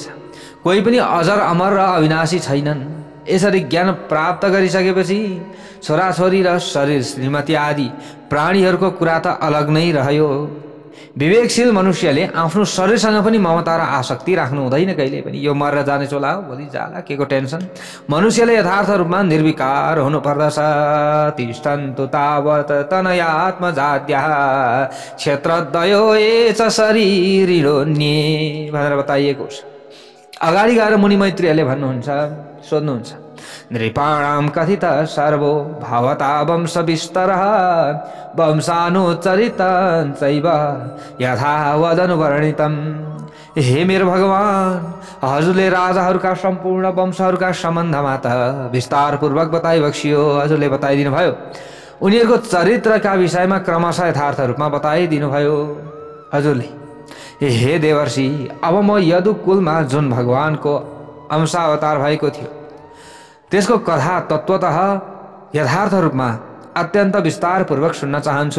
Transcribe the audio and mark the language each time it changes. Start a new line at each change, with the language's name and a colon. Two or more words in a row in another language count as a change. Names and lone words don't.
Nepali: कोही पनि अजर अमर र अविनाशी छैनन्। यसरी ज्ञान प्राप्त गरिसकेपछि छोराछोरी र शरीर श्रीमती आदि प्राणीहरूको कुरा त अलग नै रह्यो। विवेकशील मनुष्यले आफ्नो शरीरसँग पनि ममता र आसक्ति राख्नु हुँदैन कहिले पनि। यो मरेर जाने चोला हो, भोलि जाला, के को टेन्सन। मनुष्यले यथार्थ रूपमा निर्विकार हुनुपर्दछ।
Sanskrit: तिष्ठन्तु तावत् तनयात्मजाद्यः क्षेत्रद्वयो एच शरीरिणोऽन्ये
Nepali: भनेर बताइएको छ। अगाडि गएर मुनि मैत्रीहरूले भन्नुहुन्छ, सोध्नुहुन्छ,
Sanskrit: नृपाणां कथित सर्वो भवता वंश विस्तरः वंशानुचरितं चैव यथा वदनुवर्णितम्।
Nepali: हे मेरो भगवान, हजुरले राजाहरूका सम्पूर्ण वंशहरूका सम्बन्धमा त विस्तारपूर्वक बताइबक्सियो, हजुरले बताइदिनु भयो। उनीहरूको चरित्रका विषयमा क्रमशः यथार्थ रूपमा बताइदिनु भयो हजुरले। हे देवर्षि, अब म यदु कुलमा जुन भगवानको अंशावतार भएको थियो त्यसको कथा तत्वतः यथार्थ रूपमा अत्यन्त विस्तारपूर्वक सुन्न चाहन्छु।